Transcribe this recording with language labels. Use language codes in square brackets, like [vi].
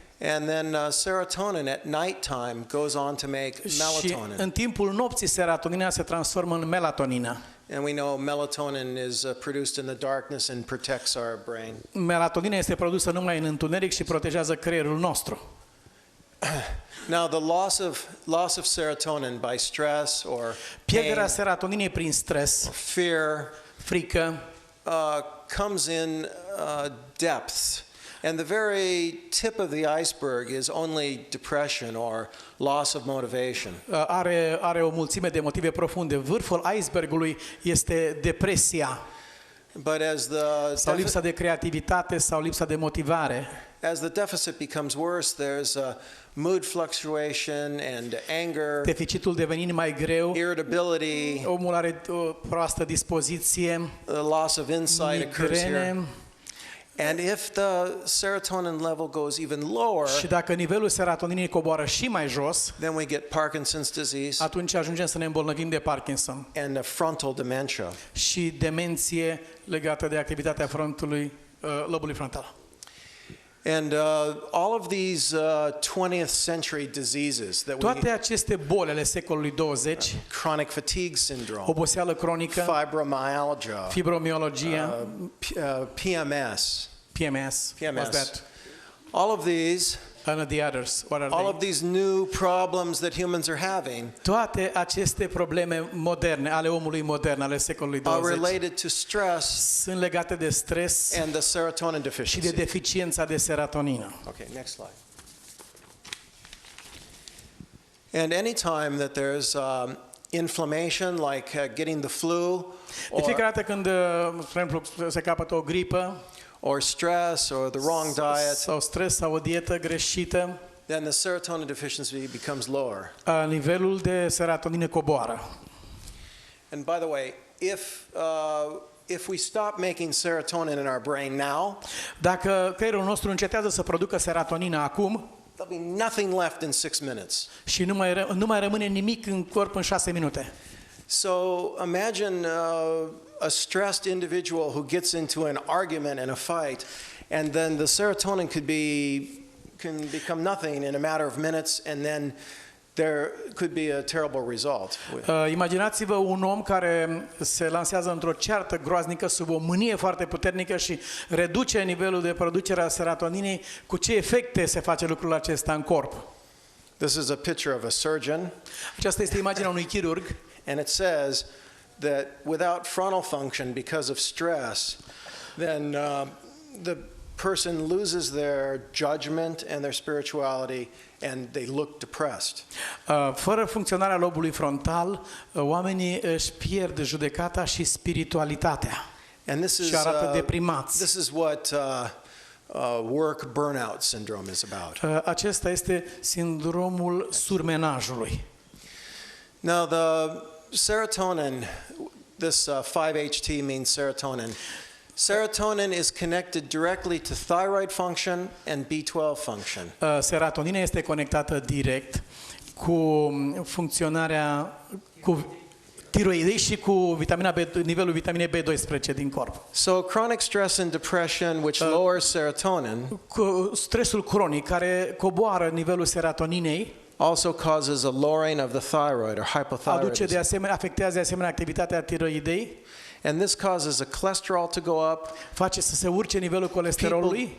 [en] and then serotonin at nighttime goes on to make [ro] și [en] melatonin. [ro] în timpul nopții serotonina se transformă în melatonină. [en] And we know melatonin is produced in the darkness and protects our brain. [ro] Melatonina este produsă numai în întuneric și protejează creierul nostru. [en] Now the loss of serotonin by stress or [ro] Pierderea [en] pain, [ro] serotoninei prin stres, [en] fear, [ro] frică, [en] comes in depths. And the very tip of the iceberg is only depression or loss of motivation. [ro] are o mulțime de motive profunde. Vârful icebergului este depresia [en] But as [ro] sau lipsa de creativitate sau lipsa de motivare. [en] as the deficit becomes worse, there's a mood fluctuation and anger, [ro] Deficitul devenind mai greu, [en] irritability, [ro] omul are o proastă dispoziție, [en] the loss of insight occurs here. [ro] migrene. [en] And if the serotonin level goes even lower, [ro] Și dacă nivelul serotoninei coboară și mai jos, [en] then we get Parkinson's disease [ro] atunci ajungem să ne îmbolnăvim de Parkinson [en] and frontal dementia. [ro] și demenție legată de activitatea lobului frontal. [en] And all of these 20th century diseases that [ro] Toate aceste boli ale secolului 20, [en] chronic fatigue syndrome, [ro] oboseală cronică, [en] fibromyalgia, [ro] fibromialgia, [en] PMS, what's that? all of these, And the others, what are all they? of these new problems that humans are having [ro] Toate aceste probleme moderne, ale omului modern, ale secolului [en] are [ro] 20, [en] related to stress [ro] sunt legate de stres [en] and the serotonin [ro] și de [en] deficiency. [ro] deficiența de serotonină. [en] Okay, next slide. And anytime that there's inflammation, like getting the flu, [ro] De fiecare dată când, spre exemplu, se capătă o gripă, [en] or stress, or the wrong diet, [ro] sau stres sau o dietă greșită, [en] then the serotonin deficiency becomes lower. [ro] Nivelul de serotonină coboară. [en] And by the way, if if we stop making serotonin in our brain now, [ro] dacă creierul nostru încetează să producă serotonină acum, [en] there'll be nothing left in 6 minutes. [ro] și nu mai rămâne nimic în corp în 6 minute. [en] So imagine a stressed individual who gets into an argument and a fight, and then the serotonin can become nothing in a matter of minutes, and then there could be a terrible result. [ro] Imaginați-vă un om care se lansează într-o ceartă groaznică sub o mânie foarte puternică și reduce nivelul de producere a serotoninei. Cu ce efecte se face lucrul acesta în corp? [en] This is a picture of a surgeon. [ro] Aceasta este imaginea unui chirurg. [en] And it says that without frontal function because of stress, then the person loses their judgment and their spirituality, and they look depressed. [ro] Fără funcționarea lobului frontal, oamenii își pierd judecata și spiritualitatea. [en] And [ro] și arată deprimați. [en] This is what work burnout syndrome is about. [ro] Acesta este sindromul surmenajului. [en] Now the serotonin, this 5-HT means serotonin. Serotonin is connected directly to thyroid function and B12 function. [ro] Serotonina este conectată direct cu funcționarea tiroidei și cu nivelul vitaminei B12 din corp. [en] So chronic stress and depression, which lowers serotonin, [ro] cu stresul cronic care coboară nivelul serotoninei, [en] also causes a lowering of the thyroid or hypothyroidism. [ro] Afectează de asemenea activitatea tiroidei. [en] And this causes a cholesterol to go up. [ro] Face să se urce nivelul colesterolului.